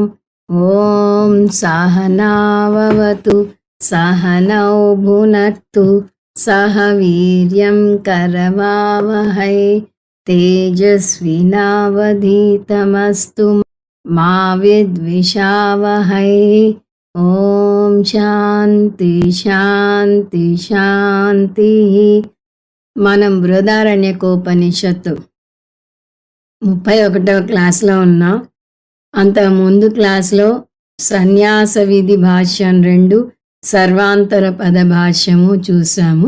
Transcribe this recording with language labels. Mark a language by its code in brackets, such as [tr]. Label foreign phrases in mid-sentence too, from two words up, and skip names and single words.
[sa] ॐ सहनाववतु सहनौ भुनक्तु सह वीर्यं करवावहै तेजस्विनावधीतमस्तु मा विद्विषावहै। ఓం శాంతి శాంతి శాంతి. [te] మనం బృహదారణ్యకోపనిషత్తు 31వ క్లాస్లో ఉన్నాం. అంతకుముందు క్లాస్లో సన్యాస విధి భాష్యం 2, సర్వాంతర పద భాష్యము చూసాము.